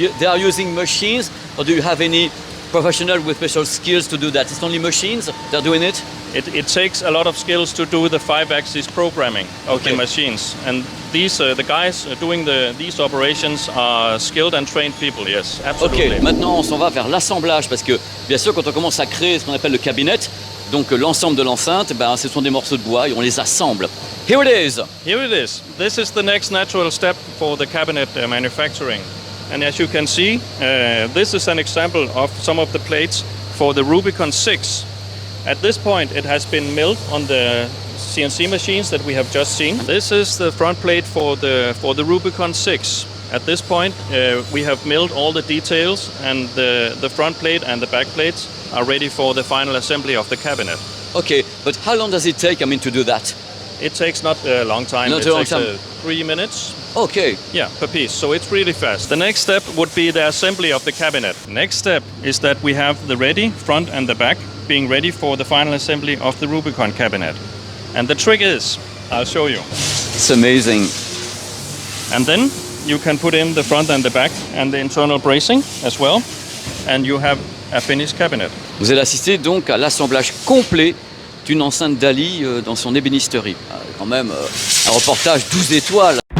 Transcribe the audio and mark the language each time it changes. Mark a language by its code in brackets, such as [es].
[en] They are using machines, or do you have any professional with special skills to do that? It's only machines they're doing it? It takes a lot of skills to do the 5-axis programming of the machines, and these the guys doing these operations are skilled and trained people. Yes, absolutely. [fr] Ok, maintenant on s'en va vers l'assemblage, parce que bien sûr quand on commence à créer ce qu'on appelle le cabinet, donc l'ensemble de l'enceinte, ben, ce sont des morceaux de bois et on les assemble. [en] Here it is. Here it is. This is the next natural step for the cabinet manufacturing. And as you can see, this is an example of some of the plates for the Rubicon 6. At this point, it has been milled on the CNC machines that we have just seen. This is the front plate for the Rubicon 6. At this point, we have milled all the details, and the front plate and the back plates are ready for the final assembly of the cabinet. Okay, but how long does it take, to do that? It takes not a long time. Not it a long takes time. 3 minutes. Okay. Yeah, per piece. So it's really fast. The next step would be the assembly of the cabinet. Next step is that we have the ready front and the back being ready for the final assembly of the Rubicon cabinet. And the trick is, I'll show you. It's amazing. And then you can put in the front and the back and the internal bracing as well. And you have a finished cabinet. [fr] Vous allez assister donc à l'assemblage complet d'une enceinte Dali dans son ébénisterie. Quand même, un reportage 12 étoiles.